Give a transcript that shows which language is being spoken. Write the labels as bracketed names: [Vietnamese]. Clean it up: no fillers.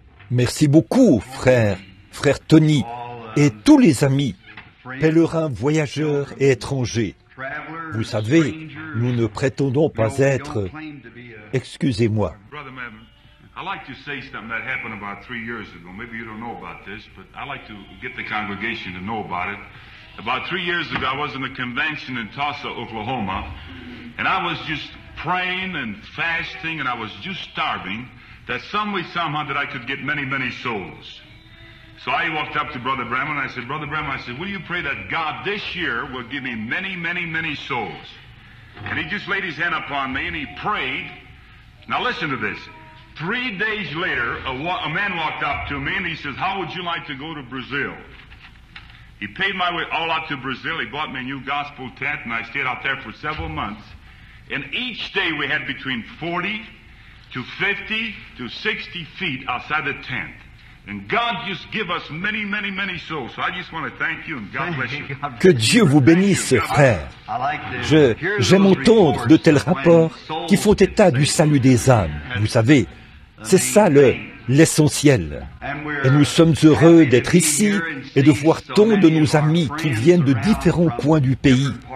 [French] Merci beaucoup, frère Tony, et tous les amis, pèlerins, voyageurs et étrangers. Vous savez, nous ne prétendons pas être... Excusez-moi. [English] I'd like to say something that happened about 3 years ago. Maybe you don't know about this, but I'd like to get the congregation to know about it. About 3 years ago, I was in a convention in Tulsa, Oklahoma, and I was just praying and fasting, and I was just starving, that some way, somehow, that I could get many, many souls. So I walked up to Brother Branham, and I said, Brother Branham, I said, will you pray that God this year will give me many, many, many souls? And he just laid his hand upon me, and he prayed. Now listen to this. 3 days later, a man walked up to me and he says, how would you like to go to Brazil? He paid my way all out to Brazil. He bought me a new gospel tent and I stayed out there for several months. And each day we had between 40 to 50 to 60 feet outside the tent. And God just give us many, many, many souls. So I just want to thank you and God bless you. [French] Que Dieu vous bénisse, frère. J'aime entendre de tels rapports qui font état du salut des âmes. Vous savez, c'est ça l'essentiel. Et nous sommes heureux d'être ici et de voir tant de nos amis qui viennent de différents coins du pays.